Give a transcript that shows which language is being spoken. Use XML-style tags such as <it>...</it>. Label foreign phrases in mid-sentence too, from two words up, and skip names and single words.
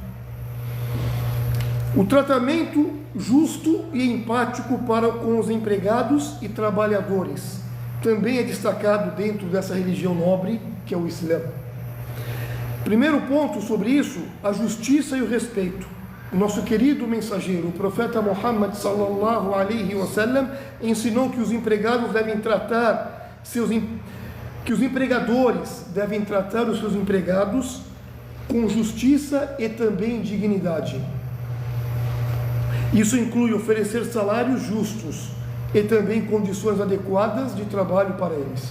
<pt>O tratamento justo e empático com os empregados e trabalhadores também é destacado dentro dessa religião nobre que é o Islã. Primeiro ponto sobre isso, a justiça e o respeito. O nosso querido mensageiro, o profeta Muhammad</pt> <ar>صلى الله عليه وسلم,</ar> <pt>ensinou que os empregados devem tratar que os empregadores devem tratar os seus empregados com justiça e também dignidade. Isso inclui oferecer salários justos e também condições adequadas de trabalho para eles.</pt>